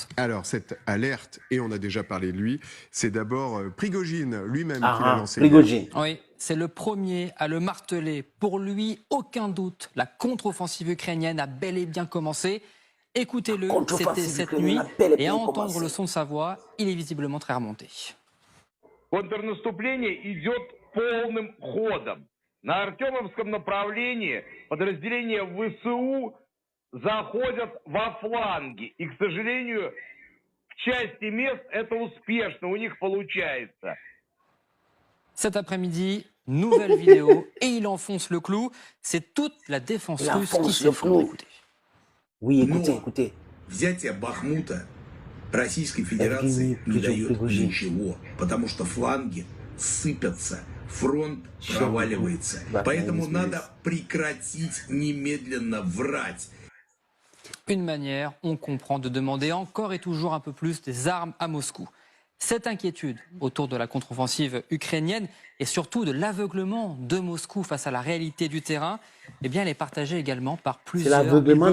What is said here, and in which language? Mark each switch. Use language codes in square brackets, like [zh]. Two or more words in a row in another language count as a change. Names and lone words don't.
[fr] Alors, cette alerte, et on a déjà parlé de lui, c'est d'abord Prigogine lui-même qui l'a lancé. Prigogine. Oui, c'est le premier à le marteler. Pour lui, aucun doute, la contre-offensive ukrainienne a bel et bien commencé. Écoutez-le, c'était cette nuit, et à entendre le son de sa voix, il est visiblement très remonté. [ru] Контрнаступление идет полным ходом. На Артемовском направлении подразделения ВСУ заходят во фланги. И, к сожалению, в части мест это успешно, у них получается. [fr] Cet après-midi, nouvelle vidéo, et il enfonce le clou. C'est toute la défense russe qui s'effondre. Écoutez. Oui, écoutez, écoutez. [ru] Взятие Бахмута Российской Федерации не дает ничего, потому что фланги сыпятся, фронт проваливается. Поэтому надо прекратить немедленно врать. [fr] Une manière, on comprend, de demander encore et toujours un peu plus des armes à Moscou. Cette inquiétude autour de la contre-offensive ukrainienne et surtout de l'aveuglement de Moscou face à la réalité du terrain, eh bien, elle est partagée également par plusieurs blogueurs